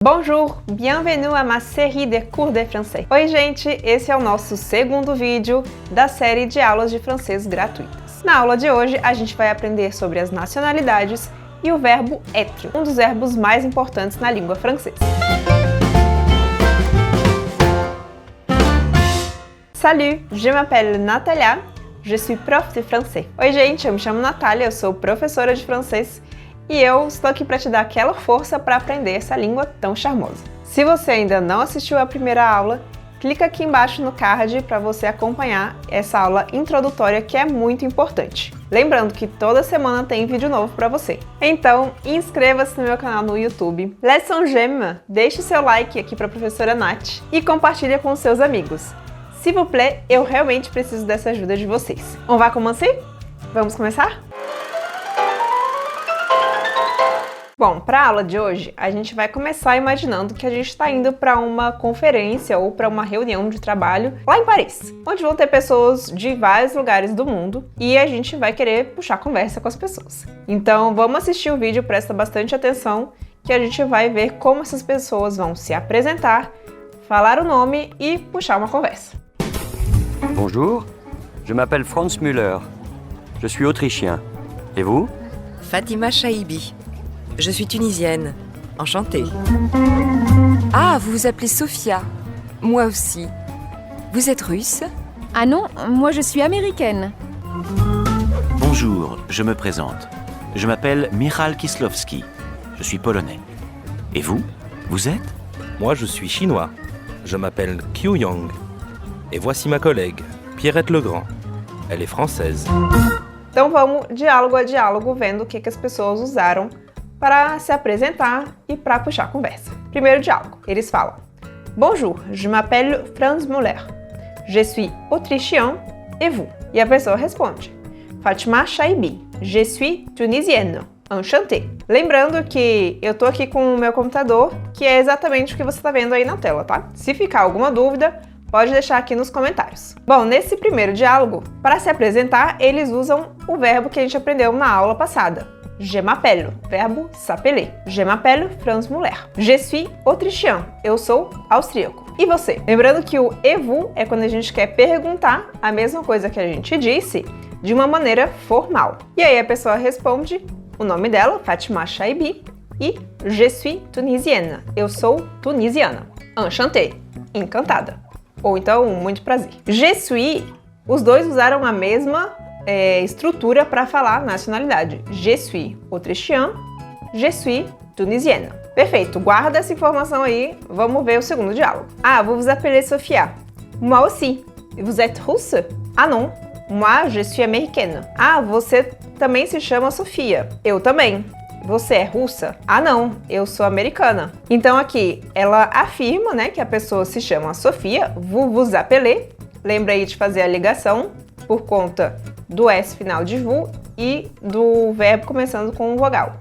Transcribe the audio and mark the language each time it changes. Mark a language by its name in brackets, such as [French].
[French] Bonjour, bienvenue à ma série de cours de français. [Portuguese] Oi gente, esse é o nosso segundo vídeo da série de aulas de francês gratuitas. Na aula de hoje a gente vai aprender sobre as nacionalidades e o verbo être, um dos verbos mais importantes na língua francesa. [French] Salut, je m'appelle Natalia, je suis prof de français. [Portuguese] Oi gente, eu me chamo Natália, eu sou professora de francês e eu estou aqui para te dar aquela força para aprender essa língua tão charmosa. Se você ainda não assistiu a primeira aula, clica aqui embaixo no card para você acompanhar essa aula introdutória que é muito importante. Lembrando que toda semana tem vídeo novo para você. Então, inscreva-se no meu canal no YouTube, [French] laisse un j'aime, [Portuguese] deixe seu like aqui para a professora Nath e compartilhe com os seus amigos. [French] S'il vous plaît, [Portuguese] eu realmente preciso dessa ajuda de vocês. [French] On va commencer? [Portuguese] Vamos começar? Bom, para a aula de hoje, a gente vai começar imaginando que a gente está indo para uma conferência ou para uma reunião de trabalho lá em Paris, onde vão ter pessoas de vários lugares do mundo e a gente vai querer puxar conversa com as pessoas. Então, vamos assistir o vídeo, presta bastante atenção, que a gente vai ver como essas pessoas vão se apresentar, falar o nome e puxar uma conversa. [French] Bonjour, je m'appelle Franz Müller. Je suis autrichien. Et vous? Fatima Chaibi. Je suis tunisienne. Enchantée. Ah, vous vous appelez Sophia. Moi aussi. Vous êtes russe? Ah non, moi je suis américaine. Bonjour, je me présente. Je m'appelle Michal Kieslowski. Je suis polonais. Et vous? Vous êtes? Moi, je suis chinois. Je m'appelle Qiu Yang. Et voici ma collègue, Pierrette Legrand. Elle est française. [Portuguese] Então vamos diálogo a diálogo vendo o que as pessoas usaram para se apresentar e para puxar a conversa. Primeiro diálogo, eles falam: [French] Bonjour, je m'appelle Franz Müller. Je suis autrichien, et vous? [Portuguese] E a pessoa responde: [French] Fatima Chaibi. Je suis tunisienne. Enchantée. [Portuguese] Lembrando que eu tô aqui com o meu computador, que é exatamente o que você tá vendo aí na tela, tá? Se ficar alguma dúvida, pode deixar aqui nos comentários. Bom, nesse primeiro diálogo, para se apresentar, eles usam o verbo que a gente aprendeu na aula passada. [French] Je m'appelle, verbo s'appeler. Je m'appelle Franz Müller. Je suis autrichien, [Portuguese] eu sou austríaco. E você? Lembrando que o [French] et vous [Portuguese] é quando a gente quer perguntar a mesma coisa que a gente disse de uma maneira formal. E aí a pessoa responde o nome dela, Fatima Chaibi, e [French] je suis tunisienne, [Portuguese] eu sou tunisiana. [French] Enchantée, [Portuguese] encantada. Ou então, muito prazer. [French] Je suis, [Portuguese] os dois usaram a mesma estrutura para falar nacionalidade. [French] Je suis autrichien, je suis tunisienne. [Portuguese] Perfeito, guarda essa informação aí, vamos ver o segundo diálogo. [French] Ah, vous vous appelez Sophia. Moi aussi. Vous êtes russe? Ah non, moi je suis américaine. [Portuguese] Ah, você também se chama Sofia. Eu também. Você é russa? Ah não, eu sou americana. Então aqui, ela afirma, né, que a pessoa se chama Sofia, [French] vous vous appelez. [Portuguese] Lembra aí de fazer a ligação por conta do S final de vous e do verbo começando com vogal.